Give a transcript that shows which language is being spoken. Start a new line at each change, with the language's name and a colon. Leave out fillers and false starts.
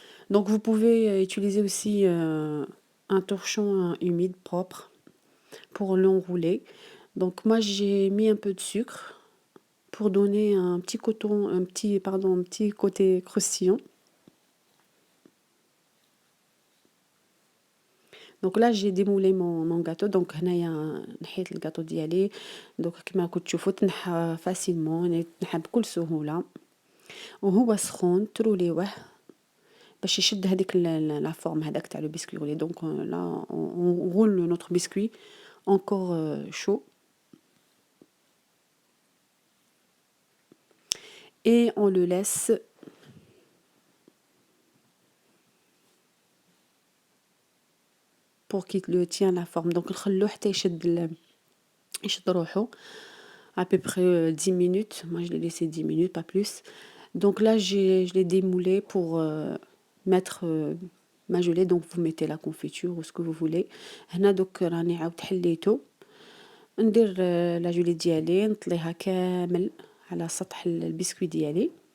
French: Donc vous pouvez utiliser aussi un torchon humide propre pour l'enrouler. Donc moi j'ai mis un peu de sucre pour donner un petit côté croustillant. Donc là j'ai démoulé mon gâteau.
Arabic: Donc هنايا نحيت الجاتو ديالي. donc كما راكم تشوفوا تنحى فاسيلمون، تنحى بكل سهولة وهو سخون. تروليوه باش يشد هذيك لا فورم هذاك تاع لو بسكوي غولي.
French: donc là on roule notre biscuit encore chaud et on le laisse pour qu'il le tient la forme. donc
Arabic: نخلوه حتى يشد روحو
French: à peu près 10 minutes. moi je l'ai laissé 10 minutes pas plus. Donc là, je l'ai démoulé pour mettre ma gelée. Donc vous mettez la confiture ou ce que vous voulez.
Arabic: هنا دوك راني عاود حليته. ندير لا جولي ديالي نطليها كامل على سطح البسكويت ديالي.